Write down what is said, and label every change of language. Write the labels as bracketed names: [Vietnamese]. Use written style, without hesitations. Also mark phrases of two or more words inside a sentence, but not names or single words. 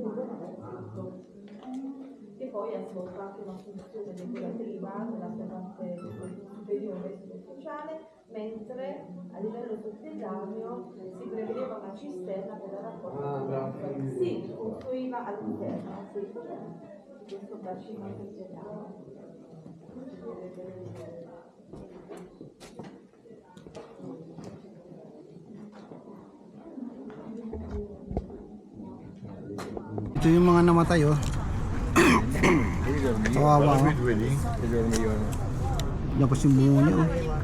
[Italian] che poi ha svolto anche una funzione decorativa nella sua parte superiore e superficiale, mentre a livello sotterraneo si prevedeva una cisterna per la raccolta degli atti. Sì, costruiva all'interno di questo bacino sotterraneo. [Filipino] Ito yung mga namatay oh. Kawawa oh. Tapos yung bungo niya oh.